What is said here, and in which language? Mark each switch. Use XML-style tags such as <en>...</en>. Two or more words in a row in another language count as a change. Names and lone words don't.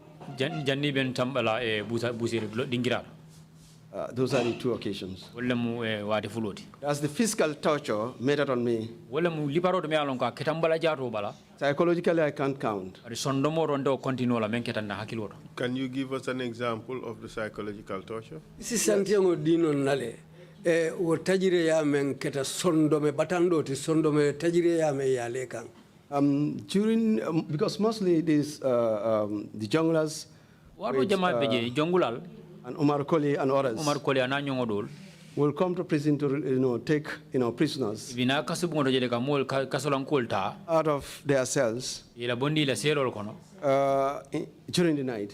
<en>Those are the two occasions. That's the physical torture meted on me. Psychologically, I can't count. Can you give us an example of the psychological torture? This is Santiago Dino Nale. O tajire ya men keta sondome batando ti sondome tajire ya me ya lekan. Because mostly these the junglers and Omar Koli and others will come to prison to take prisoners out of their cells during the night.</en>